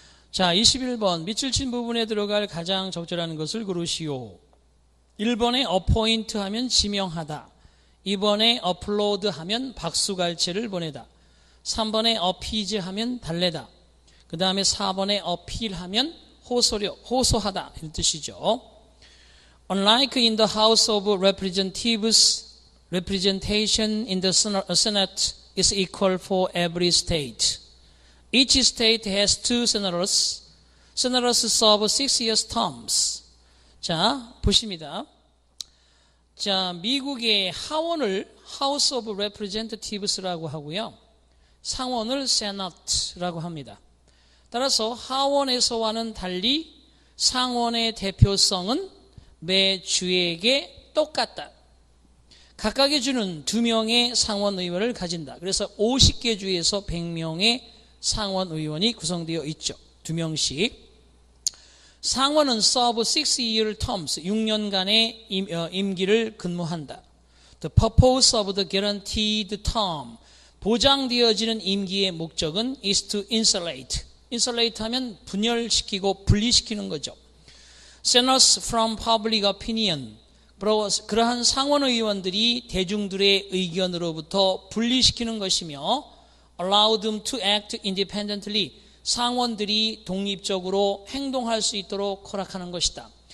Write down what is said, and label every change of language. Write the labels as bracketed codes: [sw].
[ko] 자, 21번 밑줄 친 부분에 들어갈 가장 적절한 것을 고르시오. 1번에 어포인트 하면 지명하다, 2번에 업로드 하면 박수갈채를 보내다, 3번에 어피즈 하면 달래다, 그 다음에 4번에 어필 하면 호소하다 이런 뜻이죠. [en] Unlike in the House of Representatives, representation in the Senate is equal for every state. Each state has two senators. Senators serve 6-year terms. [ko] 자, 보십니다. 자, 미국의 하원을 [en] House of Representatives [ko] 라고 하고요. 상원을 Senate라고 합니다. 따라서 하원에서와는 달리 상원의 대표성은 매 주에게 똑같다. 각각의 주는 2명의 상원의원을 가진다. 그래서 50개 주에서 100명의 상원의원이 구성되어 있죠. 2명씩. 상원은 [en] serve 6-year terms, [ko] 6년간의 임기를 근무한다. [en] The purpose of the guaranteed term, [ko] 보장되어지는 임기의 목적은 [en] is to insulate. [ko] insulate 하면 분열시키고 분리시키는 거죠. [en] Senators from public opinion, [ko] 그러한 상원의원들이 대중들의 의견으로부터 분리시키는 것이며 [en] allow them to act independently, [ko] 상원들이 독립적으로 행동할 수 있도록 허락하는 것이다.